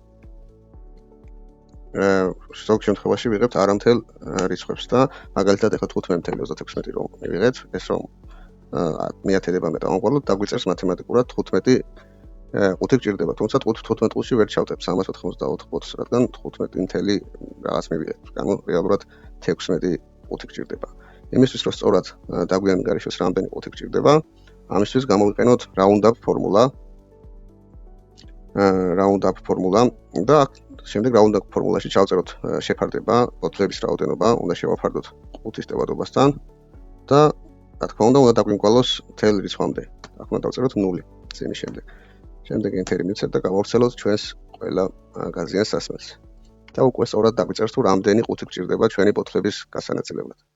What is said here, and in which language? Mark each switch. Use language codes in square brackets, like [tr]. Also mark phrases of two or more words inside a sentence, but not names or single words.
[ka] ზოგ შემთხვევაში ვიღებთ არამთელ რიცხვებს და მაგალითად ახლა 15.36 რომ მივიღეთ, ეს რომ მეათედებამდე დავამყაროთ, დაგვიწერს მათემატიკურად 15 ყუთი გჭირდება, თუმცა 15 ყუთში ვერ ჩავტებ 384 ბოთლს, რადგან 15 რაღაც მივიღეთ. ანუ რეალურად 16 ყუთი გჭირდება. იმისთვის რომ სწორად დაგვიანგარიშოს რამდენი ყუთი გჭირდება, ამისთვის გამოვიყენოთ round-up ფორმულა. round-up ფორმულა და შემდეგ round-up ფორმულაში ჩავწეროთ შეფარდება ბოთლების რაოდენობა, უნდა შევაფარდოთ ყუთის ტევადობასთან და რა თქმა უნდა დაგვიმკვალოს მთელ რიცხვამდე. აქ უნდა დავწეროთ 0 წინის შემდეგ. შემდეგ ენტერი მივცეთ და გავავრცელოთ ჩვენს ყველა გაზიანს სასმელს. და უკვე სწორად დაგვიწერს თუ რამდენი ყუთი გჭირდება ჩვენი ბოთლების გასანაწილებლად.